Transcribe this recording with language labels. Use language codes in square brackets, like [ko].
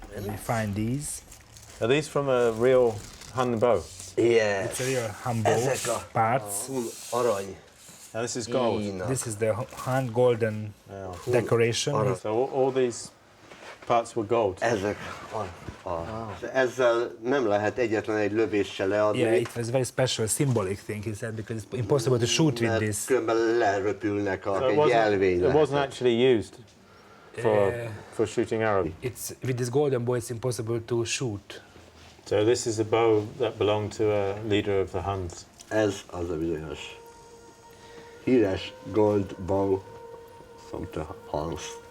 [en] And we find these. Are these from a real Hun bow? Yes. It's a real Hun bow parts. [hu] Arany. [en] Now this is gold. This is the Hun golden decoration. So all these parts were gold. [hu] Ezek. Ezzel nem lehet egyetlen egy lövéssel leadni. [en] Yeah, it was a very special symbolic thing, he said, because it's impossible to shoot with this. [hu] Különben leröpülnek [en] So [hu] egy jelvény. [en] it wasn't actually used for shooting arrows. It's with this golden bow, it's impossible to shoot. So this is a bow that belonged to a leader of the Huns. [hu] Ez az a bizonyos híres [en] gold bow from the Huns.